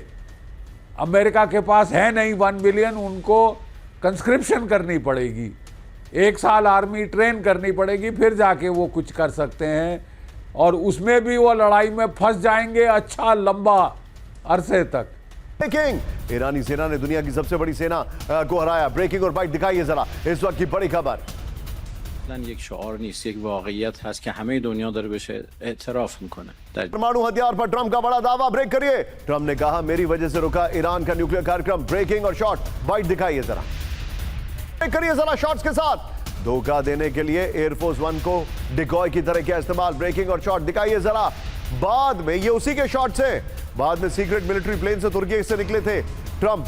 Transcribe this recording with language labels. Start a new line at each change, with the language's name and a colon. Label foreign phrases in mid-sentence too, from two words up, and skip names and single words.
Hindi: अमेरिका के पास है नहीं 1 मिलियन। उनको कंस्क्रिप्शन करनी पड़ेगी, 1 साल आर्मी ट्रेन करनी पड़ेगी, फिर जाके वो कुछ कर सकते हैं, और उसमें भी वो लड़ाई में फंस जाएंगे अच्छा लंबा अरसे तक। ब्रेकिंग, ईरानी सेना ने दुनिया की सबसे बड़ी सेना को हराया। ब्रेकिंग और बाइट दिखाइए जरा इस वक्त की बड़ी खबर।
Persian: یک شعار نیست، یک واقعیت هست که همه دنیا داره بهش اعتراف میکنه.
Hindi: परमाणु हथियार पर ट्रंप का बड़ा दावा। ब्रेक करिए, ट्रंप ने कहा मेरी वजह से रुका ईरान का न्यूक्लियर कार्यक्रम। ब्रेकिंग और शॉर्ट, बाइट दिखाइए जरा। ब्रेक करिए जरा शॉर्ट्स के साथ। धोखा देने के लिए एयरफोर्स 1 को डिकॉय की तरह किया इस्तेमाल। ब्रेकिंग और शॉर्ट दिखाइए जरा। बाद में ये उसी के शॉट्स हैं, बाद में
English: secret military plane
Hindi: से तुर्की से निकले थे ट्रंप।